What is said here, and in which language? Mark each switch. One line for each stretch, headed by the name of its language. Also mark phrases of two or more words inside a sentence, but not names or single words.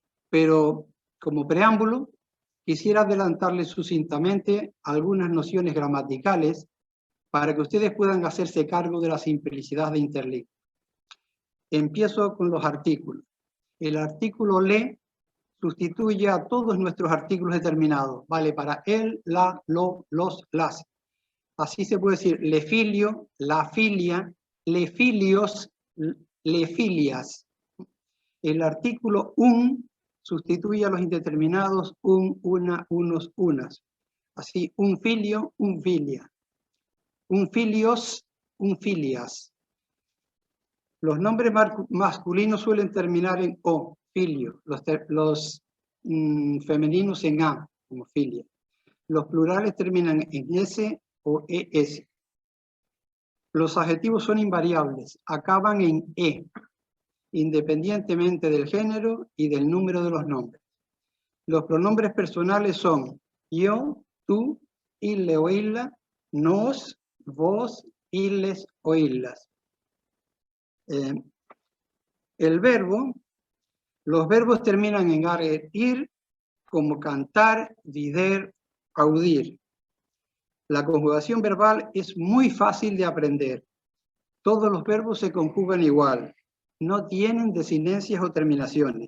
Spanish: Pero como preámbulo, quisiera adelantarles sucintamente algunas nociones gramaticales para que ustedes puedan hacerse cargo de la simplicidad de interlingua. Empiezo con los artículos. El artículo le sustituye a todos nuestros artículos determinados. Vale para el, la, lo, los, las. Así se puede decir
Interlingua: le filio, la filia, le filios, le filias.
Spanish: El artículo un sustituye a los indeterminados un, una, unos, unas.
Interlingua: Así, un filio, un filia. Un filios, un filias.
Spanish: Los nombres masculinos suelen terminar en o, filio. Los femeninos en a, como filia. Los plurales terminan en s o es. Los adjetivos son invariables, acaban en e, independientemente del género y del número de los nombres. Los pronombres personales son yo, tú,
Interlingua: ille o illa, nos, vos, illes o illas.
Spanish: Los verbos terminan en ar, ir, como
Interlingua: cantar, vider, audir.
Spanish: La conjugación verbal es muy fácil de aprender. Todos los verbos se conjugan igual. No tienen desinencias o terminaciones.